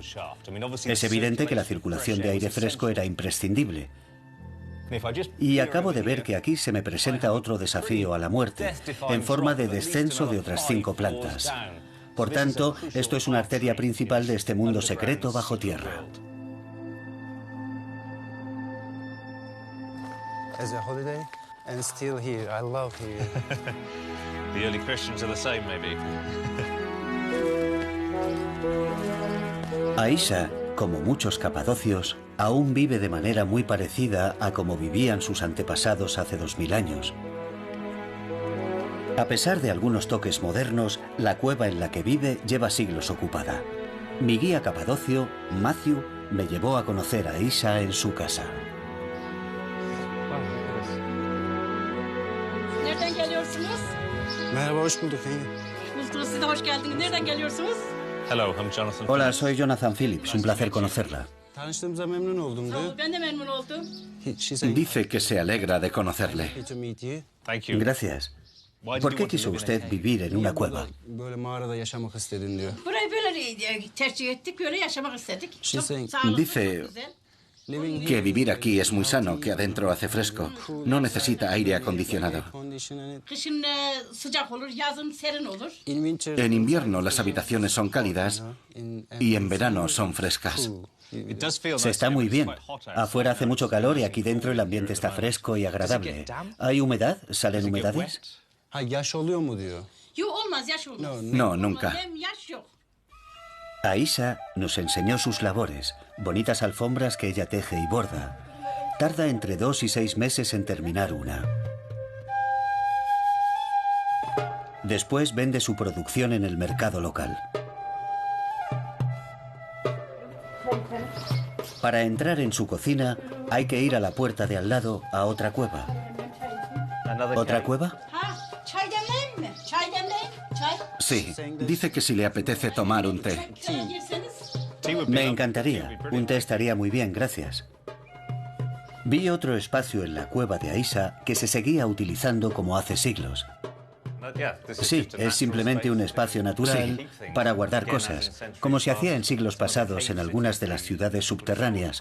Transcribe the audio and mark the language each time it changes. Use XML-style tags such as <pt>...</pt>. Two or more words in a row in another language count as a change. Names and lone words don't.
<es>Es evidente que la circulación de aire fresco era imprescindible. Y acabo de ver que aquí se me presenta otro desafío a la muerte, en forma de descenso de otras 5 plantas. Por tanto, esto es una arteria principal de este mundo secreto bajo tierra.</es> <en>As a holiday and still here. I love here. The early Christians are the same, maybe.</en> <es>Aisha, como muchos capadocios, aún vive de manera muy parecida a como vivían sus antepasados hace 2000 años. A pesar de algunos toques modernos, la cueva en la que vive lleva siglos ocupada. Mi guía capadocio, Matthew, me llevó a conocer a Aisha en su casa.</es> <tr>Nereden geliyorsunuz? Merhaba, hoş bulduk. Hoş bulduk, siz de hoş geldiniz. Nereden geliyorsunuz?</tr> <en>Hello, I'm Jonathan.</en> <es>Hola, soy Jonathan Phillips. Un placer conocerla.</es> <tr>Tanıştığımıza memnun oldum diyor. Ben de memnun oldum.</tr> <es>Dice que se alegra de conocerle.</es> <en>Happy to meet you. Thank you.</en> <es>Gracias. ¿Por qué quiso usted vivir en una cueva?</es> <tr>Böyle mağarada yaşamak istedin diyor. Burayı böyle tercih ettik, böyle yaşamak istedik. Çok sağlıklı,</tr> <es>Dice</es> <tr>çok güzel.</tr> <es>que vivir aquí es muy sano, que adentro hace fresco. No necesita aire acondicionado.</es> <tr>Kışın sıcak olur, yazın serin olur.</tr> <es>En invierno las habitaciones son cálidas y en verano son frescas. Se está muy bien. Afuera hace mucho calor y aquí dentro el ambiente está fresco y agradable. ¿Hay humedad? ¿Salen humedades?</es> <tr>Ha, yaş oluyor mu diyor. Yok olmaz, yaş olmaz.</tr> <es>No, nunca.</es> <tr>Hem yaş yok.</tr> <es>Aisha nos enseñó sus labores, bonitas alfombras que ella teje y borda. Tarda entre 2 y 6 meses en terminar una. Después vende su producción en el mercado local. Para entrar en su cocina hay que ir a la puerta de al lado a otra cueva. ¿Otra cueva?</es> <tr>Ha, çay demleyeyim mi? Çay demleyeyim, çay.</tr> <es>Sí, dice que si le apetece tomar un té.</es> <tr>Çaya girseniz.</tr> <es>Me encantaría. Un té estaría muy bien, gracias. Vi otro espacio en la cueva de Aisha que se seguía utilizando como hace siglos. Sí, es simplemente un espacio natural para guardar cosas, como se hacía en siglos pasados en algunas de las ciudades subterráneas.</es>